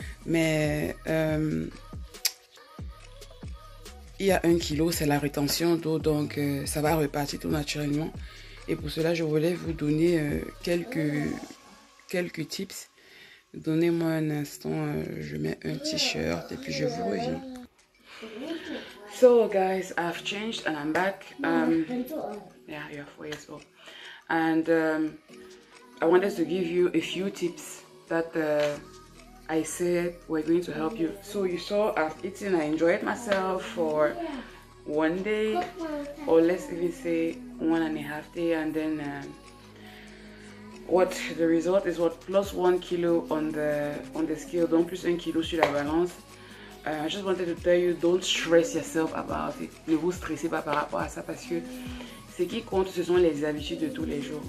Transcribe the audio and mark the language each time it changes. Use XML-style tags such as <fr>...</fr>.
<fr>Mais il y a 1 kilo, c'est la rétention d'eau, donc ça va repartir tout naturellement. Et pour cela, je voulais vous donner quelques tips. Donnez-moi un instant, je mets un t-shirt et puis je vous reviens.</fr> <en>So guys, I've changed and I'm back. Yeah, you're 4 years old. And I wanted to give you a few tips that I said were going to help you. So you saw I've eaten, I enjoyed myself for one day, or let's even say 1.5 days, and then what the result is what plus 1 kilo on the scale,</en> <fr>donc plus 1 kilo sur la balance.</fr> <en>I just wanted to tell you, don't stress yourself about it.</en> <fr>Ne vous stressez pas par rapport à ça, parce que ce qui compte, ce sont les habitudes de tous les jours.</fr>